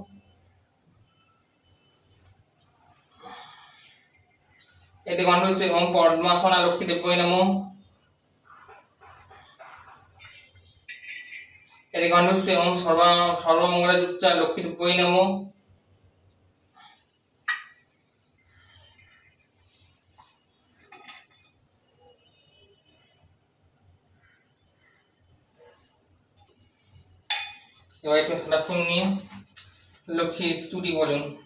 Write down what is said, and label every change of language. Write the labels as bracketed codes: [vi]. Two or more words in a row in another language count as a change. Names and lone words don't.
[bn] এটি কণ্ঠপুষ্পে [sa] ওম পদ্মাসনা লক্ষ্মী দেব্যই নমঃ। [bn] এটি কণ্ঠপুষ্পে [sa] ওম সর্বমঙ্গলা যুক্তা লক্ষ্মী দেব্যই নমঃ। [bn] এবার একটু সাদা ফুল নিয়ে লক্ষ্মী স্তুতি বলুন।